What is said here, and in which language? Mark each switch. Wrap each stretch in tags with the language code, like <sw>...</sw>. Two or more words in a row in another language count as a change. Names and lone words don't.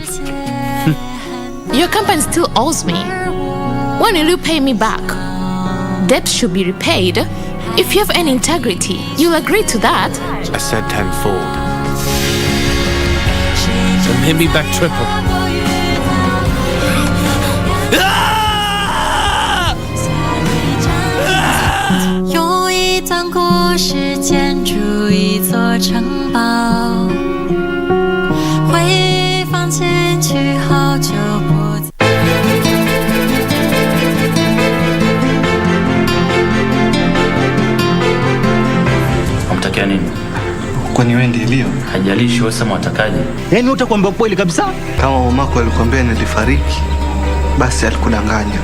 <en>Your company still owes me. When will you pay me back? Debts should be repaid. If you have any integrity, you'll agree to that. I said tenfold. So pay me back triple.</en> <zh>用一段故事建筑一座城堡，回放进去好久不再。</zh> <sw>Unamtakia nini? Kwani wewe ndiye Leo? Hajalishi wewe sema utakaje. Yaani utakwambia kweli kabisa? Kama mamako alikwambia nilifariki, basi alikudanganya.</sw>